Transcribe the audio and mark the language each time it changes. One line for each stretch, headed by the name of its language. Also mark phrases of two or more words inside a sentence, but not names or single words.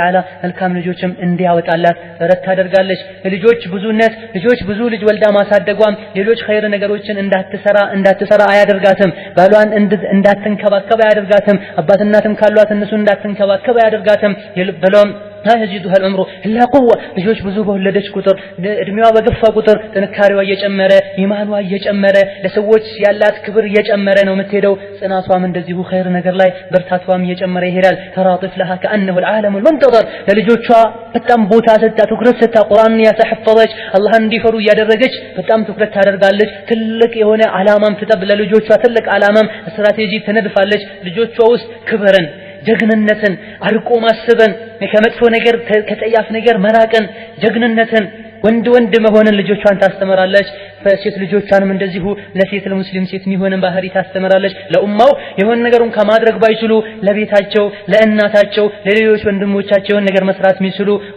Amharic: Ta'ala መልካም ልጆችም እንዲያወጣላት ጥረት ታደርጋለች። ልጆች ብዙነት ልጆች ብዙ ልጅ ወልዳ ማሳደጓም ሌሎች ኸይር ነገሮችን እንዳትሰራ አያደርጋትም። ባሏን እንዳትንከባከብ አያደርጋትም። አባት እናትም ካሏት እነሱ እንዳትንከባከብ አያደርጋትም። በሎም
Arabic: يزيدها العمر إلا قوة
Amharic: ልጆች ብዙ በወለደች ቁጥር እድሜዋ በገፋ ቁጥር ጥንካሬዋ እየጨመረ ኢማኗ እየጨመረ ለሰዎች ያላት ክብር እየጨመረ ነው የምትሄደው። ጽናቷም እንደዚሁ ኸይር ነገር ላይ በርታቷም እየጨመረ ይሄዳል። ተራጥፍ
Arabic: لها كأنه العالم المنتظر
Amharic: ለልጆቿ በጣም ቦታ ሰጣ ትኩረት ሰጣ ቁርአንን ያሰሐፈዘች አላህን እንዲፈሩ ያደረገች በጣም ትኩረት ታደርጋለች። ትልቅ የሆነ ዓላማም ትጠብ ለልጆቿ ትልቅ ዓላማም ስትራቴጂ ትነድፋለች። ልጆቿ ውስጥ ክብርን ጀግንነትን አርቆ ማሰብን ከመጥፎ ነገር ከጠያፍ ነገር መራቅን ጀግንነትን ወንድ መሆንን ልጆቿን ታስተምራለች። ሴት ልጆቿንም እንደዚሁ ለሴት ለሙስሊም ሴት የሚሆንን ባህሪ ታስተምራለች። ለኡማው የሆነ ነገሩን ከማድረግ ባይችሉ ለቤታቸው ለእናታቸው ለሌሎች ወንድሞቻቸው ነገር መስራት የሚችሉ